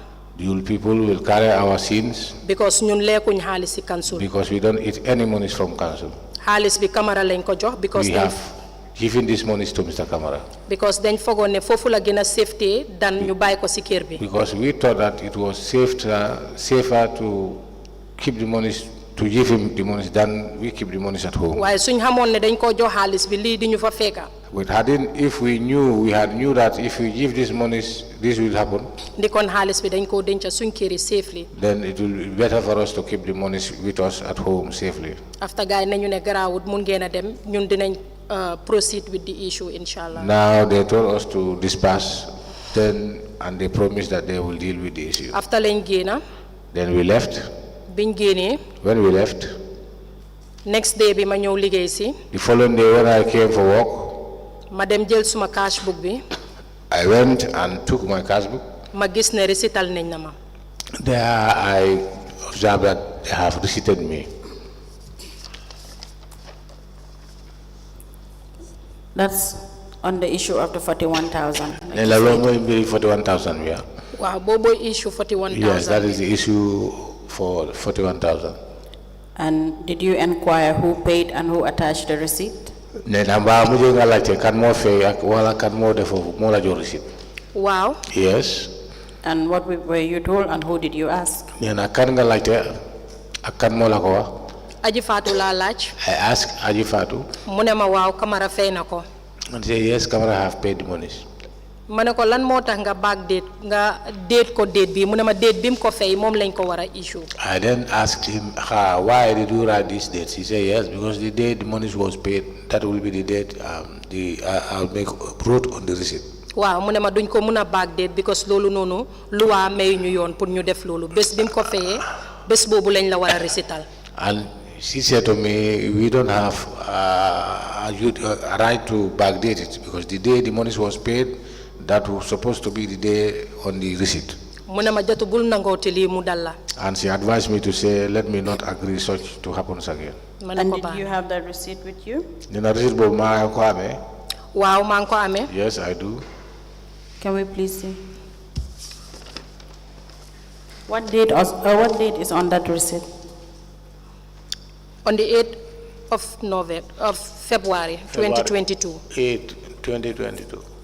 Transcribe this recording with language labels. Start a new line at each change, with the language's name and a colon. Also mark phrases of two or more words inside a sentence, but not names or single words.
English: you people will carry our sins.
Wolof: because ñun lekkuñ xaalis si council.
English: Because we don't eat any monies from council.
Wolof: xaalis bi Camara lañ ko jox.
English: because We have given these monies to Mr. Camara.
Wolof: because dañ fogoon ne foofu la gën a safety dan ñu bàyyi ko si kër bi.
English: Because we thought that it was safer to keep the monies, to give him the monies than we keep the monies at home.
Wolof: waaye suñ xamoon ne dañ koo jox xaalis bi lii di ñu fa fekka.
English: But if we knew that if we give these monies, this will happen,
Wolof: ndi kon xaalis bi dañ koo denca suñ kër yi safely.
English: then it will be better for us to keep the monies with us at home safely.
Wolof: after gaay nañu ne garaawut mun ngeen a dem ñun dinañ
English: proceed with the issue
Wolof: inshallah.
English: Now they told us to disperse, and they promised that they will deal with the issue.
Wolof: after lañ génna.
English: Then we left.
Wolof: biñ génnee.
English: When we left, next day
Wolof: bi ma ñëw liggéey si.
English: the following day when I came for work,
Wolof: ma dem jël suma cash book bi.
English: I went and took my cash book.
Wolof: ma gis ne recital nañ na ma.
English: There I observed that they have receipted me. That's on the issue of the 41,000. Like 41,000, yeah.
Wolof: waaw boobu issue 41,000.
English: Yes, that is the issue for 41,000. And did you inquire who paid and who attached the receipt? Wow. Yes. And what were you told and who did you ask?
Wolof: Aji Fatou la laaj.
English: I asked Aji Fatou.
Wolof: mu ne ma waaw Camara fay na ko.
English: And say yes, Camara have paid the monies.
Wolof: ma ne ko lan moo tax nga
English: back date
Wolof: nga date ko date bi mu ne ma date bi mu ko fay moom lañ ko war a issue.
English: I then asked him, why did you write this date? He said yes, because the day the monies was paid, that will be the date I'll make wrote on the receipt.
Wolof: waaw mu ne ma duñ ko mun a
English: back date
Wolof: because loolu noonu loi may ñu yoon pour ñu def loolu bés bi mu ko fayee bés boobu lañ la war a recital.
English: And she said to me, we don't have a right to backdate it because the day the monies was paid, that was supposed to be the day on the receipt.
Wolof: mu ne ma jotu bul nangooti lii mu dal la.
English: And she advised me to say, let me not agree such to happen again. And did you have that receipt with you?
Wolof: waaw maa ngi ko amee.
English: Yes, I do. Can we please see? What date is on that receipt? On the 8th of February 2022. 8, 2022.